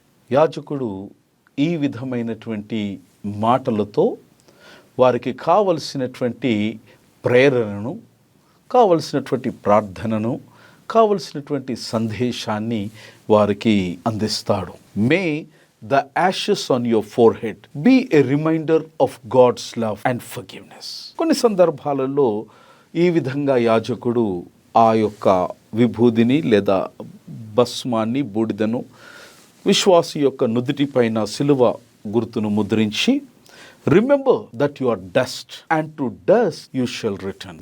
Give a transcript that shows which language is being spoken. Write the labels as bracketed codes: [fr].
[te] యాజకుడు ఈ విధమైనటువంటి మాటలతో వారికి కావలసినటువంటి ప్రేరణను, కావలసినటువంటి ప్రార్థనను, కావలసినటువంటి సందేశాన్ని వారికి అందిస్తాడు. [en] May the ashes on your forehead be a reminder of God's love and forgiveness. [te] కొన్ని సందర్భాలలో ఈ విధంగా యాజకుడు ఆ యొక్క విభూదిని లేదా భస్మాన్ని, బూడిదను విశ్వాసి యొక్క నుదిటి పైన సిలువ గుర్తును ముద్రించి [en] Remember that you are dust and to dust you shall return.